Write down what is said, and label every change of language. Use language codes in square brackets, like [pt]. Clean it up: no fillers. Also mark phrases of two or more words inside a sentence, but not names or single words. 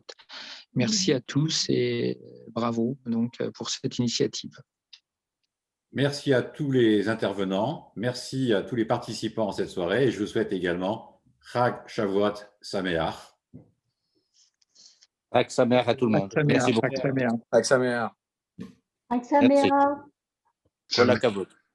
[fr] Merci à tous et bravo donc pour cette initiative. Merci à tous les intervenants, merci à tous les participants à cette soirée et je vous souhaite également [he] חג שבועות שמח. חג שמח [fr] à tout le monde. Merci beaucoup. [he] חג שמח. חג שמח. כל הכבוד.